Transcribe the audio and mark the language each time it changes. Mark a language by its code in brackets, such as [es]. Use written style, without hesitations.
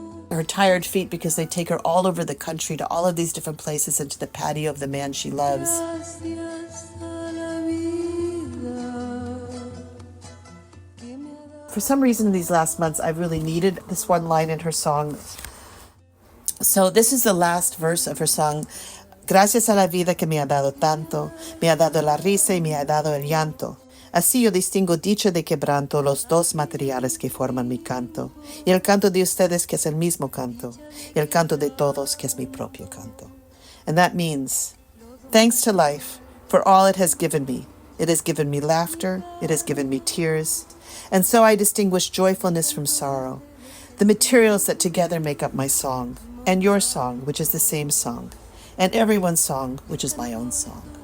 [en] Her tired feet, because they take her all over the country to all of these different places and to the patio of the man she loves. For some reason in these last months, I've really needed this one line in her song. So this is the last verse of her song. [es] Gracias a la vida que me ha dado tanto, me ha dado la risa y me ha dado el llanto. Así yo distingo dicha de quebranto, los dos materiales que forman mi canto. Y el canto de ustedes que es el mismo canto. Y el canto de todos que es mi propio canto. [en] And that means, thanks to life for all it has given me. It has given me laughter. It has given me tears. And so I distinguish joyfulness from sorrow. The materials that together make up my song. And your song, which is the same song. And everyone's song, which is my own song.